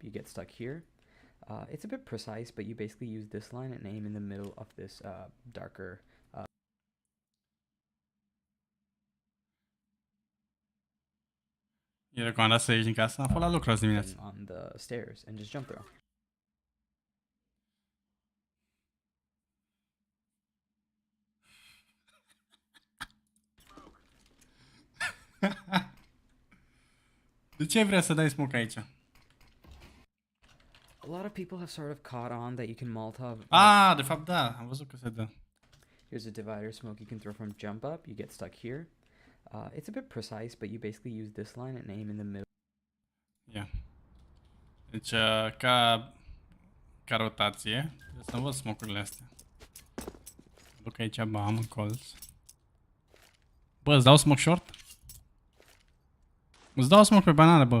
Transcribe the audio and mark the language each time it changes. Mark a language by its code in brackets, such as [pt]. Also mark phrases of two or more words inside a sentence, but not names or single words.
[en] You get stuck here. It's a bit precise, but you basically use this line and aim in the middle of this darker. [ro] E recomandat să ieși din casă. Am fost la lucru azi dimineața. [en] On the stairs and just jump throw. [ro] De ce vrea să dai smoke aici? [en] A lot of people have sort of caught on that you can Molotov. [ro] Ah, de fapt da, am văzut că se dă. [en] Here's a divider smoke you can throw from jump up. You get stuck here. It's a bit precise, but you basically use this line and aim in the middle. [ro] Ia. Deci, ca rotație, trebuie să văd smoke-urile astea. Duc aici, bam, în colț. Bă, îți dau [en] smoke short? [ro] Îți dau smoke pe banană, bă.